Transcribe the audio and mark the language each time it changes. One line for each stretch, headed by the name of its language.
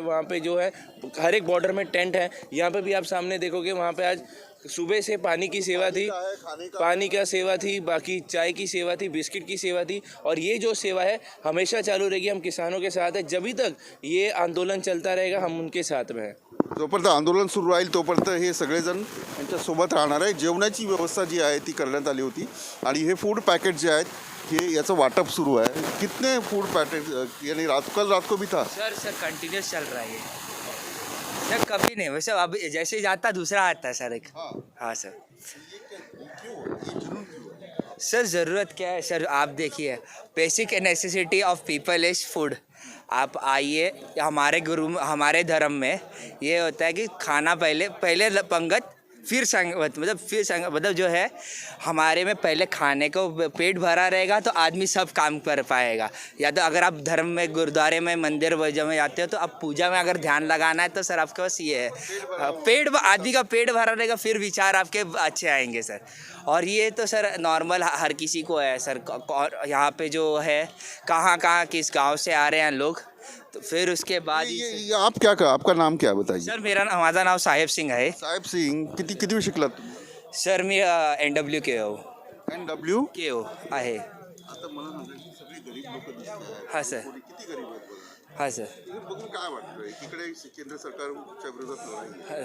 Hindi: वहाँ पे जो है हर एक बॉर्डर में टेंट है। यहाँ पे भी आप सामने देखोगे, वहाँ पे आज सुबह से पानी की सेवा थी, पानी का सेवा थी, बाकी चाय की सेवा थी, बिस्किट की सेवा थी। और ये जो सेवा है हमेशा चालू रहेगी। हम किसानों के साथ है, जब तक ये आंदोलन चलता रहेगा हम उनके साथ में हैं।
Marathi: जोपर्यंत आंदोलन सुरू राहील तोपर्यंत हे सगळेजण यांच्यासोबत राहणार आहे। जेवणाची व्यवस्था जी आहे ती करण्यात आली होती आणि हे फूड पॅकेट जे आहेत हे याचं वाटप सुरू आहे।
Hindi: कितने फूड पैकेट यानी कल रात को भी था? सर कंटिन्यूस चल रहा है सर, कभी नहीं। वैसे अब जैसे जाता दूसरा आता है सर एक। हाँ सर। सर ज़रूरत क्या है सर? आप देखिए,
English: Basic necessity of people is food.
Hindi: आप आइए, हमारे धर्म में ये होता है कि खाना पहले पंगत फिर संगत, मतलब जो है हमारे में पहले खाने को पेट भरा रहेगा तो आदमी सब काम कर पाएगा। या तो अगर आप धर्म में गुरुद्वारे में मंदिर वजह में जाते हो तो अब पूजा में अगर ध्यान लगाना है तो सर आपके पास ये है, आदमी का पेट भरा रहेगा फिर विचार आपके अच्छे आएंगे सर। और ये तो सर नॉर्मल हर किसी को है सर। और यहाँ पे जो है कहाँ किस गांव से आ रहे हैं लोग, तो फिर उसके बाद ये आप क्या कहा, आपका नाम क्या है बताइए?
Marathi: सर माझं नाव साहेब सिंग आहे। साहेब सिंग, किती शिकलात तुम्ही? सर मी NW KO NW KO आहे। आता मला सांगा, सगळी गरीब लोक दिसत आहेत।
Hindi: हाँ सर।
Marathi: किती गरीब आहेत? हा सर. हे बघून काय वाटतं एकीकडे केंद्र सरकारच्या विरोधात लढाई